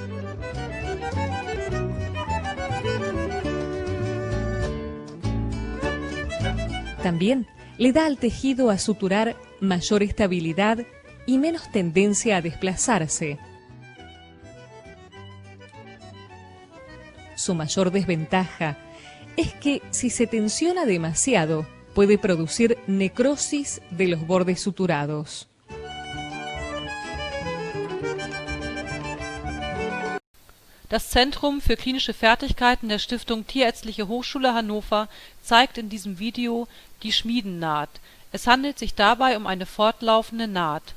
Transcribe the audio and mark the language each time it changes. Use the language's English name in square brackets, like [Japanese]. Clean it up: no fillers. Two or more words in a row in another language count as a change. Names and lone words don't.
[Spanish] También le da al tejido a suturar mayor estabilidad y menos tendencia a desplazarse. Su mayor desventaja es que si se tensiona demasiado, puede producir necrosis de los bordes suturados. [German] Das Zentrum für klinische Fertigkeiten der Stiftung Tierärztliche Hochschule Hannover zeigt in diesem Video die Schmiedennaht. Es handelt sich dabei um eine fortlaufende Naht.